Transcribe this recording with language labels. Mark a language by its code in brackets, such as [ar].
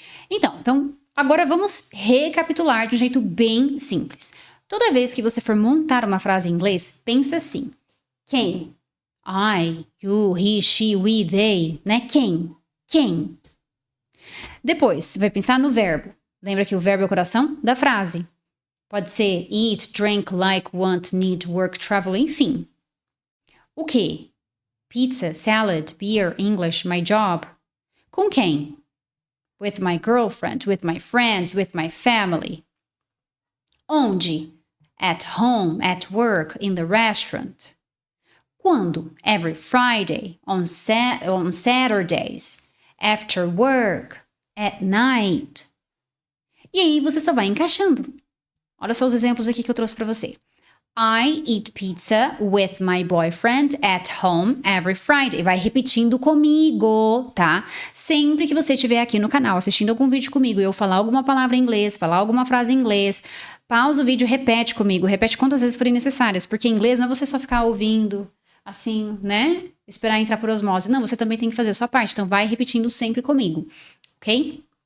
[pt] Então, agora vamos recapitular de um jeito bem simples. Toda vez que você for montar uma frase em inglês, pensa assim: quem? [en] I, you, he, she, we, they, [pt] né? Quem? Depois, você vai pensar no verbo. Lembra que o verbo é o coração da frase. Pode ser [en] eat, drink, like, want, need, work, travel, [pt] enfim. O que? [en] Pizza, salad, beer, English, my job. [pt] Com quem? [en] With my girlfriend, with my friends, with my family. [pt] Onde? [en] At home, at work, in the restaurant. [pt] Quando? [en] Every Friday, on Saturdays, after work, at night. [pt] E aí você só vai encaixando. Olha só os exemplos aqui que eu trouxe para você. [en] I eat pizza with my boyfriend at home every Friday. [pt] Vai repetindo comigo, tá? Sempre que você estiver aqui no canal assistindo algum vídeo comigo e eu falar alguma palavra em inglês, falar alguma frase em inglês, pausa o vídeo, repete comigo. Repete quantas vezes forem necessárias. Porque em inglês não é você só ficar ouvindo assim, né? Esperar entrar por osmose. Não, você também tem que fazer a sua parte. Então vai repetindo sempre comigo, ok?